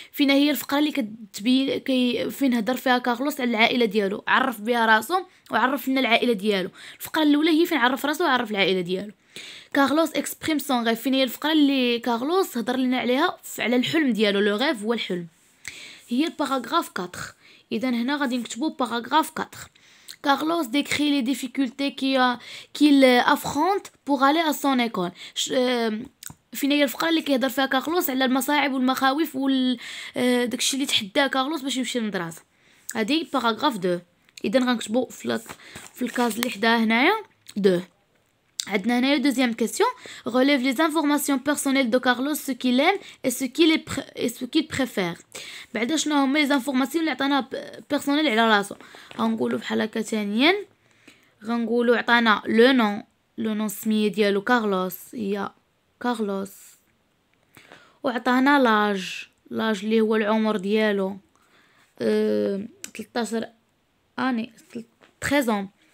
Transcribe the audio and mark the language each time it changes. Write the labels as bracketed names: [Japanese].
[Arabic] فين هي الفقره اللي كتبين فين هضر فيها كارلوس على العائله ديالو، عرف بها راسو وعرف لنا العائله ديالو. الفقره الاولى هي فين عرف راسو وعرف العائله ديالو. كارلوس اكسبريم سون غيف. فين هي الفقره اللي كارلوس هضر لنا عليها على الحلم ديالو. لو غيف هو الحلم، هي الباراغراف 4. اذا هنا غادي نكتبوا باراغراف 4. [French] Carlos décrit les difficultés qu'il affronte pour aller à son école. [Arabic] فين هي الفقره اللي كيهضر فيها كارلوس على المصاعب والمخاوف داكشي اللي تحداه كارلوس باش يمشي للمدرسه. هذه باراغراف 2. اذا غنكتبوا في الكاز اللي حداها هنايا 2. عندنا هنايا دوزيام كيسيون. [French] relève les informations personnelles de Carlos, ce qu'il aime et ce qu'il préfère. [Arabic] بعدا شنو هما لي زانفورماسيون اللي عطانا بيرسونيل على راسو. غنقولوا بحال هكا ثانيا، غنقولوا عطانا لو نون سميه ديالو كارلوس هي كارلوس، وعطانا لاج اللي هو العمر ديالو 13 اني 13 ans.